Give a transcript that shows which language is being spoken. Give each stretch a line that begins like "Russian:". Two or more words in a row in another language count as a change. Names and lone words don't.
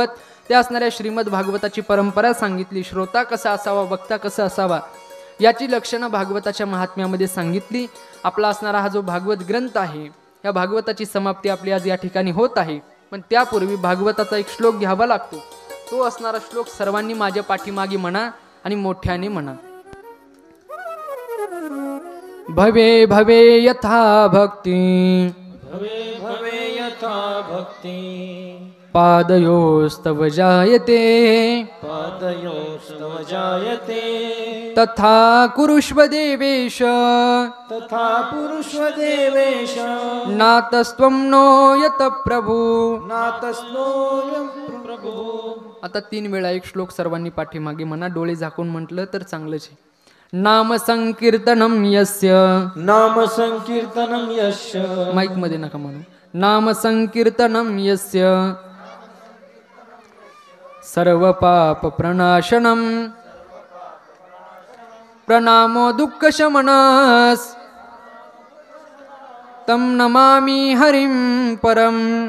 Marathi: त्या असणाऱ्या श्रीमद भागवताची परंपरा सांगितली. श्रोता कसा असावा, वक्ता कसा असावा याची लक्षणं भागवताच्या महात्म्यामध्ये सांगितली. आपला असणारा हा जो भागवत ग्रंथ आहे या भागवताची समाप्ती आपली आज या ठिकाणी होत आहे. पण त्यापूर्वी भागवताचा एक श्लोक घ्यावा लागतो. तो असणारा श्लोक सर्वांनी माझ्या पाठीमागे म्हणा आणि मोठ्याने म्हणा.
Sanskrit: भवे भवे यथा भक्ती भवे भवे यथा भक्ति पादयोस्तव जायते पादयोस्तव जायते तथा कुरुष्व देवेश तथा पुरुष्व देवेश नातस्त्वं नो यत प्रभु. नातस्नोयं प्रभु.
Marathi: आता 3 वेळा एक श्लोक सर्वांनी पाठीमागे म्हणा. डोळे झाकून म्हटलं तर चांगलंच आहे.
Sanskrit: नाम संकीर्तनम यस्य. नाम संकीर्तनं यस्य.
Marathi: माईक मध्ये नका म्हणू.
Sanskrit: नाम संकीर्तनम यस्य सर्व पाप प्रणाशनम प्रणामो दुःख शमनस तम नमामि हरिं परम.